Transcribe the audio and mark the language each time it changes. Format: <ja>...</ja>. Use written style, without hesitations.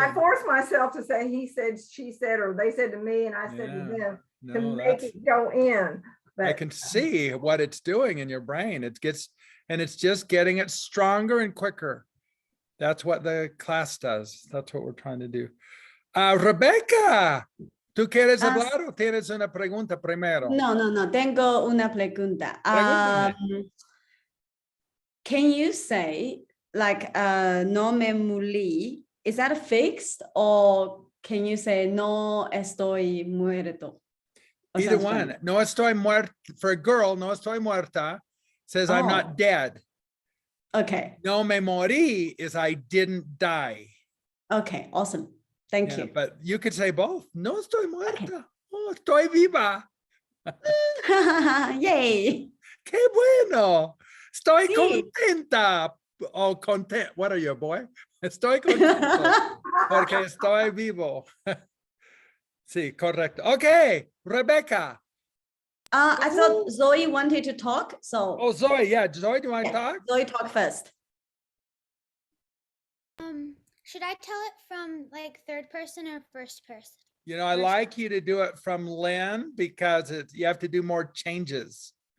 <en>I forced myself to say he said, she said, or they said to me, and I said to them to make it go in. But I can see what it's doing in your brain. It's just getting it stronger and quicker. That's what the class does. That's what we're trying to do.</en> <es>Rebecca, ¿tú quieres hablar o tienes una pregunta primero? No, tengo una pregunta. Pregúntame.</es> <en>Can you say like</en> <es>no me morí?</es> <en>Is that fixed, or can you say</en> <es>no estoy muerto?</es> <en>Either one.</en> <es>No estoy muerta.</es> <en>For a girl,</en> <es>no estoy muerta</es> <en>says I'm not dead. Okay.</en> <es>No me morí</es> <en>is I didn't die. Okay, awesome. Thank you. But you could say both.</en> <es>No estoy muerta.</es> <en>Okay.</en> <es>Oh, estoy viva.</es> <en>Yay.</en> <es>Qué bueno. Estoy contenta.</es> <en>Oh, content. What are you, boy?</en> <es>Estoy contento porque estoy vivo. Sí, correcto. Okay, Rebecca.</es> <en>I thought Zoe wanted to talk, so. Oh, Zoe, yeah. Zoe, do you want to talk? Zoe, talk first. Should I tell it from like third person or first person? You know, I like you to do it from Lynn because you have to do more changes.</en>